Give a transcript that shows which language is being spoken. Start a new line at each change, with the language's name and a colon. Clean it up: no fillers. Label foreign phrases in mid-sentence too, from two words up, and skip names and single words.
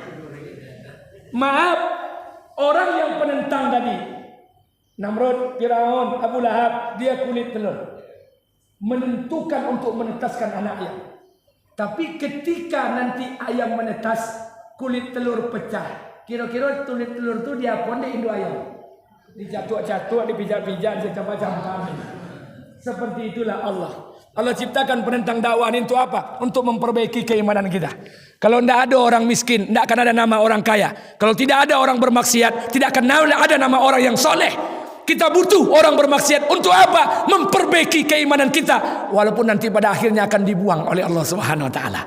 Indonesian: Maaf, orang yang penentang tadi, Namrud, Firaun, Abu Lahab, dia kulit telur. Menentukan untuk menetaskan anaknya. Tapi ketika nanti ayam menetas, kulit telur pecah. Kira-kira kulit telur tu dia pun di induk ayam. Dicatuk-catuk, dipijak-pijak, dicampak-campak. Seperti itulah Allah. Allah ciptakan penentang dakwah ini untuk apa? Untuk memperbaiki keimanan kita. Kalau tidak ada orang miskin, tidak akan ada nama orang kaya. Kalau tidak ada orang bermaksiat, tidak akan ada nama orang yang soleh. Kita butuh orang bermaksiat untuk apa? Memperbaiki keimanan kita, walaupun nanti pada akhirnya akan dibuang oleh Allah
Arabic: Subhanahu Wa Taala.